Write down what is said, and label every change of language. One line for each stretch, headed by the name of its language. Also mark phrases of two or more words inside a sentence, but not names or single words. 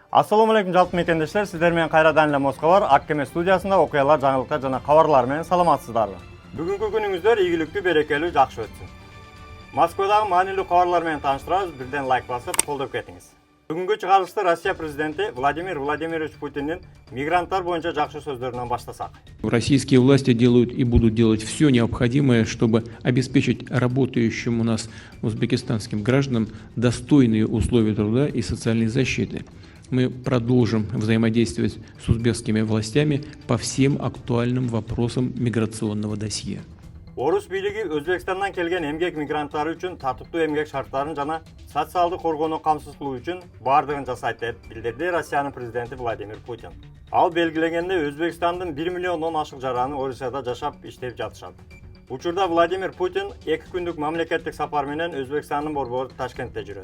Arabic: السلام عليكم
Kyrgyz: жалпы мекендештер, сіздер менен кайрадан эле Москва бар, Аккеме студиясында окуялар, жаңылыктар жана кабарлар менен саламатсыздарбы. Бүгүнкү күнүңүздөр ийгиликтүү, берекелүү, жакшы өтсүн. Москвадагы маанилүү кабарлар менен тааныштырабыз, бирден лайк басып, колдоп кетиңиз. Бүгүнкү чыгарылышты Россия президенти Владимир Владимирович Путиндин мигранттар боюнча жакшы сөздөрүнөн баштасак.
Russian: Российские власти делают и будут делать все необходимое, чтобы обеспечить работающим у нас узбекистанским гражданам достойные условия труда и социальной защиты. Мы продолжим взаимодействовать с узбекскими властями по всем актуальным вопросам миграционного досье.
Kyrgyz: Орус бийлиги Өзбекстандан келген эмгек мигранттары үчүн тартыптуу эмгек шарттарын жана социалдык коргоону камсыз кылуу үчүн бардыгын жасайт деп билдирди Россиянын президенти Владимир Путин. Ал белгилегенде Өзбекстандын 1 миллиондон ашык жараны Орусияда жашап иштеп жатышат. Учурда Владимир Путин 2 күндүк мамлекеттик сапар менен Өзбекстандын борбору Ташкентте жүрөт.